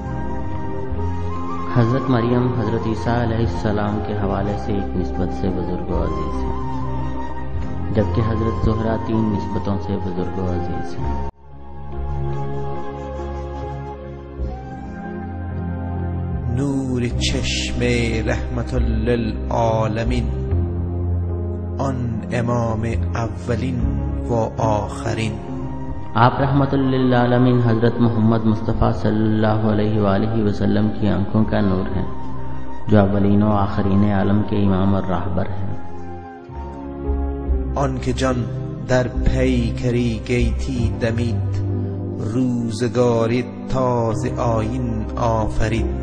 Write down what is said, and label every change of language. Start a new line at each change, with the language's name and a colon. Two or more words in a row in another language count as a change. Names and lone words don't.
Urdu: حضرت مریم حضرت عیسیٰ علیہ السلام کے حوالے سے ایک نسبت سے بزرگ و عزیز ہیں، جبکہ حضرت زہرا 3 نسبتوں سے بزرگ و عزیز ہیں.
Persian: نور چشم رحمت للعالمین، آن امام اولین و آخرین.
Urdu: آپ
Arabic: رحمة للعالمين
Urdu: حضرت محمد مصطفیٰ
Arabic: صلى الله عليه وسلم
Urdu: کی آنکھوں کا نور ہیں، جو اولین و آخرین عالم کے امام اور راہبر ہیں.
Persian: آن که جان در پیکری گیتی دمید، روزگاری تازه آیین آفرید.